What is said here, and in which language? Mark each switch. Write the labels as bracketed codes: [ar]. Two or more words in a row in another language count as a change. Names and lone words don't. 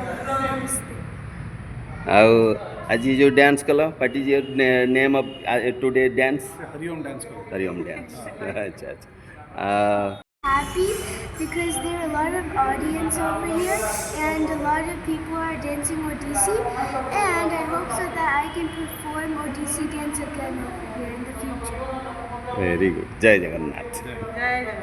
[or] Namaste. ଆଉ ଆଜି ଯେଉଁ ଡ୍ୟାନ୍ସ କଲ [en] what is your name of today dance? [or] ହରିଓମ ଡ୍ୟାନ୍ସ ହରିଓମ ଡ୍ୟାନ୍ସ। ଆଚ୍ଛା ଆଚ୍ଛା। [en] Happy because there are a lot of audience over here and a lot of people are dancing Odissi and I hope so that I can perform Odissi dance again over here in the future. Very good. [or] ଜୟ ଜଗନ୍ନାଥ.